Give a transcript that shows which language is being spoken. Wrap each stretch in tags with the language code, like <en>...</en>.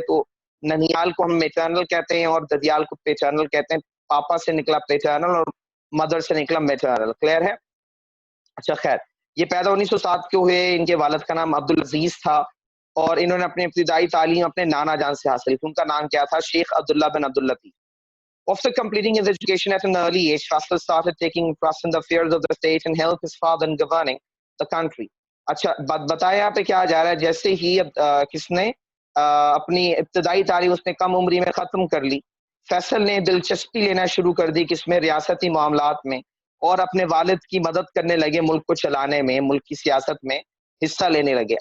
<ur>تو ننیال کو ہم میٹرنل کہتے ہیں اور ددیال کو پیٹرنل کہتے ہیں. پاپا سے نکلا پیٹرنل اور مدر سے نکلا میٹرنل. کلیئر ہے؟ اچھا, خیر, یہ پیدا 1907 کے ہوئے. ان کے والد کا نام عبدالعزیز تھا اور انہوں نے اپنی ابتدائی تعلیم اپنے نانا جان سے حاصل کی. ان کا نام کیا تھا, شیخ عبداللہ بن Abdul Latif.</ur> <en>After completing his education at an early age, Faisal started taking interest in the affairs of the state and helped his father in governing the country.</en> <ur>اچھا, بتایا یہاں پہ کیا جا رہا ہے, جیسے ہی کس نے اپنی ابتدائی تعلیم اس نے کم عمری میں ختم کر لی, فیصل نے دلچسپی لینا شروع کر دی کس میں, ریاستی معاملات میں, اور اپنے والد کی مدد کرنے لگے ملک کو چلانے میں, ملک کی سیاست میں حصہ لینے لگے.</ur>